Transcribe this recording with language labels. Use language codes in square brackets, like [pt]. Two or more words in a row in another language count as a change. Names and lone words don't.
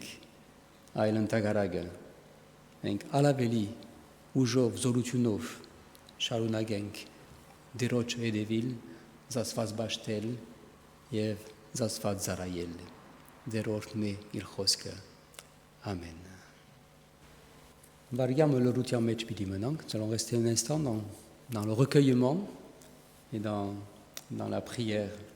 [hy] այլ ընդհակառակը մենք առավել ուժով, զորությունով շարունակենք Տիրոջ հետևել, Աստված պաշտել և Աստված ծառայել, Տեր օրհնի իր խոսքը, ամեն։ [fr] Variable l'autre match puis maintenant, nous allons rester un instant dans le recueillement et dans la prière.